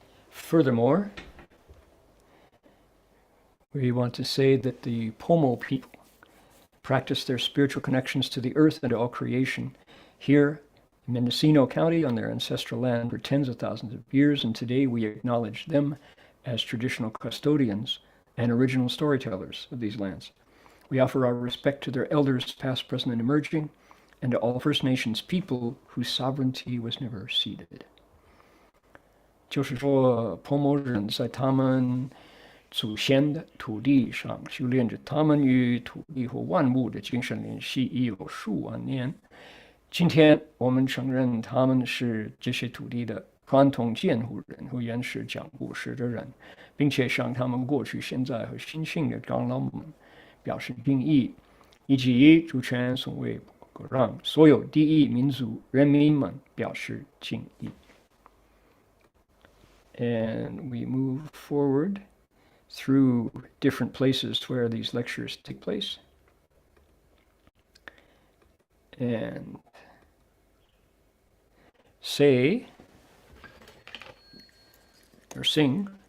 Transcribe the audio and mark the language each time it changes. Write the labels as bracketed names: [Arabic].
[English] Furthermore, we want to say that the Pomo people practice their spiritual connections to the earth and to all creation here in Mendocino County on their ancestral land for tens of thousands of years, and today we acknowledge them as traditional custodians and original storytellers of these lands. We offer our respect to their elders, past, present, and emerging, and to all First Nations people whose sovereignty was never ceded. [Chinese] 就是说，婆摩人在他们祖先的土地上修炼着他们与土地和万物的精神联系已有数万年。今天我们承认他们是这些土地的传统监护人和原始讲故事的人，并且向他们过去、现在和新兴的长老们表示敬意，以及主权所谓让所有第一民族人民们表示敬意。 [English] And we move forward through different places where these lectures take place. And say or sing.